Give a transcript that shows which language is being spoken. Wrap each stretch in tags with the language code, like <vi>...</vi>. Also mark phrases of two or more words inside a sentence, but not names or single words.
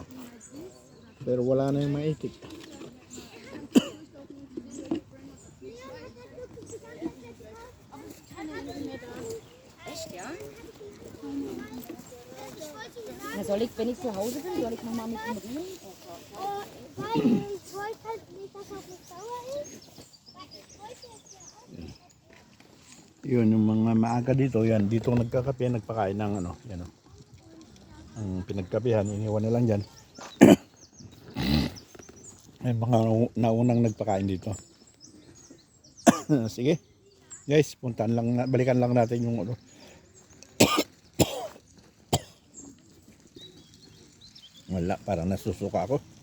<tl>Pero wala na yung maitik.</tl> <de>Echt, ja? Na, soll ich, wenn ich zu Hause bin, soll ich nochmal mit ihm reden? Weil ich wollte halt nicht, dass er nicht sauer ist. Weil ich wollte es ja auch.</de> <tl>Yun, yung mga maaga dito, yan, dito nagkakape, nagpakain ng yan o. Ang pinagkapihan, iniwan na lang dyan. May mga naunang nagpakain dito. Sige. Guys, balikan lang natin yung wala, parang nasusuka ako.</tl>